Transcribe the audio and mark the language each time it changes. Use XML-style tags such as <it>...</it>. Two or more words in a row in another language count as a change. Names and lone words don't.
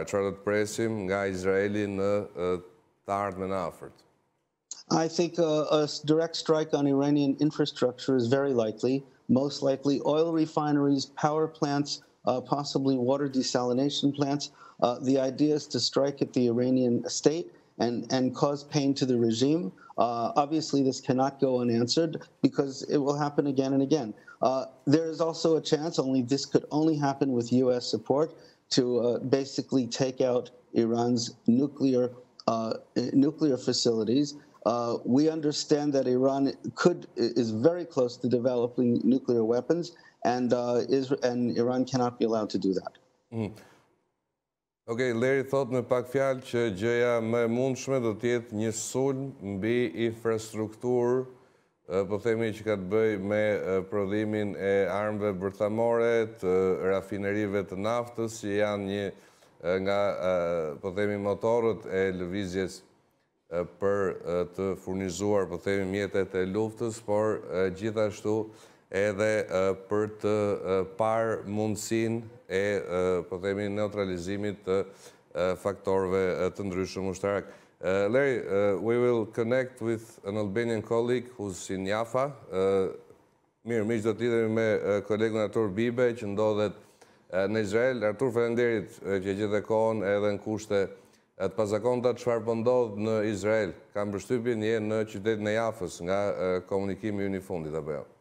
<sq>Çfarë do të presim nga Izraeli në të ardhmen e afërt?</sq> <en>I think a direct strike on Iranian infrastructure is very likely. Most likely oil refineries, power plants, possibly water desalination plants. The idea is to strike at the Iranian state and cause pain to the regime. Obviously, this cannot go unanswered because it will happen again and again. There is also a chance, only this could only happen with U.S. support, to basically take out Iran's nuclear facilities. We understand that Iran is very close to developing nuclear weapons, and Iran cannot be allowed to do that.</en> <sq>Okay, Leri thot me pak fjalë që gjëja më e mundshme do të jetë një sulm mbi infrastrukturë, po themi që ka të bëjë me prodhimin e armëve bërthamore, të rafinerive të naftës, që janë një nga, po themi, motorët e lëvizjes për të furnizuar, po themi, mjetet e luftës, por gjithashtu edhe për të parë mundësin e, po themi, neutralizimit të faktorëve të ndryshëm ushtarak.</sq> <en>Larry, we will connect with an Albanian colleague who's in Jaffa.</en> <sq>Mirë, miq, do t'lidhemi me kolegun Artur Bibe, që ndodhet në Izrael. Artur, falenderit që gjithë kohën edhe në kushte të pazakonta. Çfarë po ndodh në Izrael? Kam përshtypjen je në qytetin e Jafës nga komunikimi ynë i fundit apo jo?</sq>